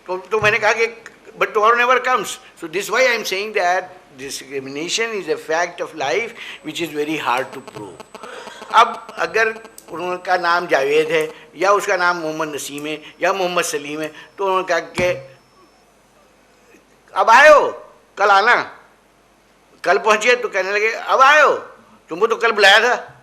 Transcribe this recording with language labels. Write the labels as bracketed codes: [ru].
[ur] تو میں نے کہا کہ [en] but tomorrow never comes. So this is why I am saying that discrimination is a fact of life which is very hard to prove. [ur] اب اگر ان کا نام جاوید ہے یا اس کا نام محمد نسیم ہے یا محمد سلیم ہے, تو انہوں نے کہا کہ اب آئے ہو, کل آنا. کل پہنچے تو کہنے لگے اب آئے ہو, تم کو تو کل بلایا تھا.